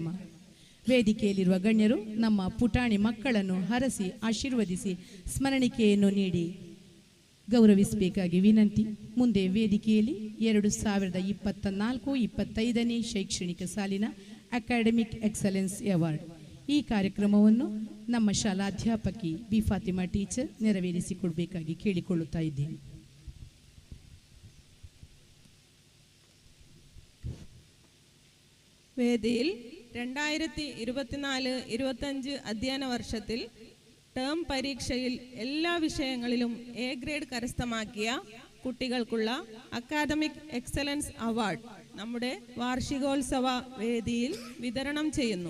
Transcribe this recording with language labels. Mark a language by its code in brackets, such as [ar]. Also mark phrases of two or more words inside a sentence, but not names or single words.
[kn] ವೇದಿಕೆಯಲ್ಲಿರುವ ಗಣ್ಯರು ನಮ್ಮ ಪುಟಾಣಿ ಮಕ್ಕಳನ್ನು ಹರಸಿ ಆಶೀರ್ವದಿಸಿ ಸ್ಮರಣಿಕೆಯನ್ನು ನೀಡಿ ಗೌರವಿಸಬೇಕಾಗಿ ವಿನಂತಿ. ಮುಂದೆ ವೇದಿಕೆಯಲ್ಲಿ 2024-25ನೇ ಶೈಕ್ಷಣಿಕ ಸಾಲಿನ [en] academic excellence award [kn] ಈ ಕಾರ್ಯಕ್ರಮವನ್ನು ನಮ್ಮ ಶಾಲಾಧ್ಯಾಪಕಿ ಬಿ ಫಾತಿಮಾ ಟೀಚರ್ ನೆರವೇರಿಸಿಕೊಡಬೇಕಾಗಿ ಕೇಳಿಕೊಳ್ಳುತ್ತಾ ಇದ್ದೇನೆ. [ml] വേദിയിൽ 2024-25 അധ്യയന വർഷത്തിൽ ടേം പരീക്ഷയിൽ എല്ലാ വിഷയങ്ങളിലും [en] A grade [ml] കരസ്ഥമാക്കിയ കുട്ടികൾക്കുള്ള [en] academic excellence award [ml] നമ്മുടെ വാർഷികോത്സവ വേദിയിൽ വിതരണം ചെയ്യുന്നു.